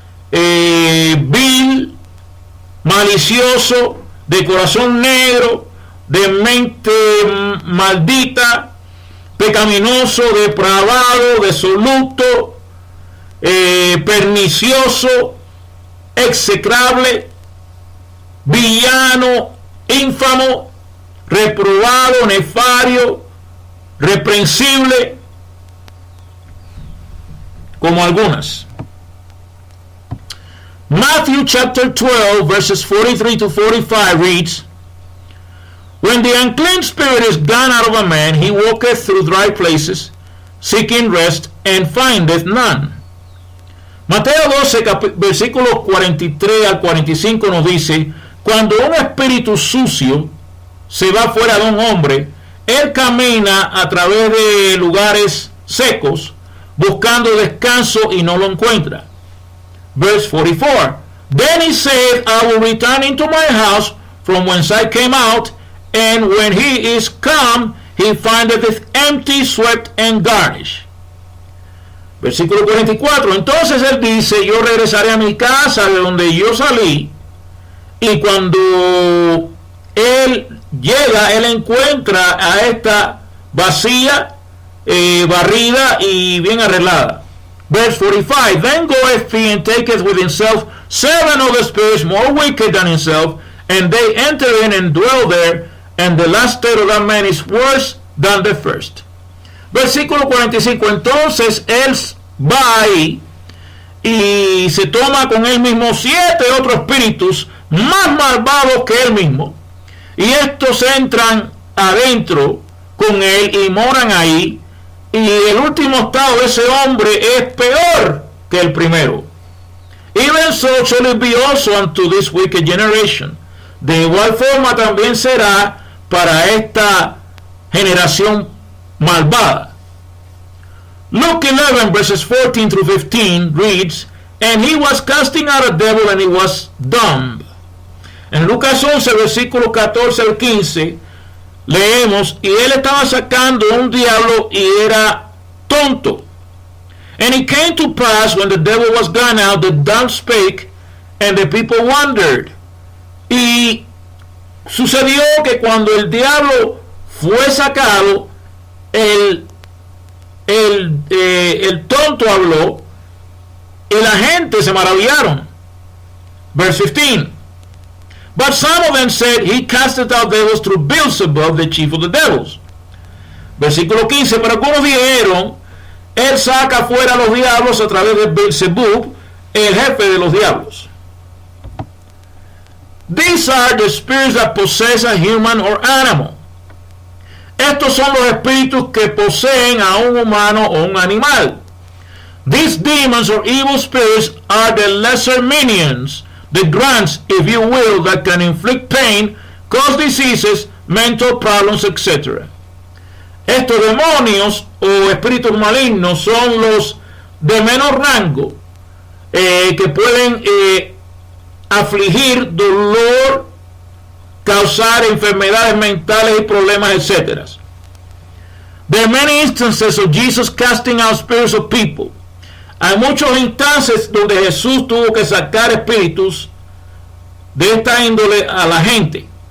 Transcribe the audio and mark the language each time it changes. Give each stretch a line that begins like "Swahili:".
Spanish: vil, malicioso, de corazón negro, de mente maldita, pecaminoso, depravado, desoluto, pernicioso, execrable, villano, ínfamo, reprobado, nefario, reprensible, como algunas.
English: Matthew chapter 12 verses 43 to 45 reads, when the unclean spirit is gone out of a man, he walketh through dry places, seeking rest, and findeth none.
Spanish: Mateo 12, versículos 43 al 45 nos dice, cuando un espíritu sucio se va fuera de un hombre, él camina a través de lugares secos, buscando descanso y no lo encuentra.
English: Verse 44, then he said, I will return into my house from whence I came out, and when he is come, he findeth it empty, swept, and garnished.
Spanish: Versículo 44, entonces él dice, yo regresaré a mi casa de donde yo salí, y cuando él llega, él encuentra a esta vacía, barrida y bien arreglada.
English: Verse 45, then goeth he and taketh with himself 7 other spirits more wicked than himself, and they enter in and dwell there, and the last state of that man is worse than the first.
Spanish: Versículo 45, entonces él va ahí y se toma con él mismo 7 otros espíritus más malvados que él mismo, y estos entran adentro con él y moran ahí, y el último estado de ese hombre es peor que el primero.
English: Even so shall it be also unto this wicked generation.
Spanish: De igual forma también será para esta generación malvada.
English: Luke 11 verses 14 through 15 reads, and he was casting out a devil and he was dumb.
Spanish: En Lucas 11 versículo 14 al 15 leemos, y él estaba sacando un diablo y era tonto.
English: And it came to pass when the devil was gone out, the dumb spake, and the people wondered.
Spanish: Y sucedió que cuando el diablo fue sacado, el tonto habló y la gente se maravillaron.
English: Verse 15, but some of them said, he casteth out devils through Beelzebub, the chief of the devils.
Spanish: Versículo 15, pero algunos dijeron, él saca fuera a los diablos a través de Beelzebub, el jefe de los diablos.
English: These are the spirits that possess a human or animal.
Spanish: Estos son los espíritus que poseen a un humano o un animal.
English: These demons or evil spirits are the lesser minions, the grunts, if you will, that can inflict pain, cause diseases, mental problems, etc.
Spanish: Estos demonios o espíritus malignos son los de menor rango, que pueden afligir, dolor, causar enfermedades mentales y problemas, etc.
English: There are many instances of Jesus casting out spirits of people.
Spanish: Hay muchos instantes donde Jesús tuvo que sacar espíritus de esta índole a la gente.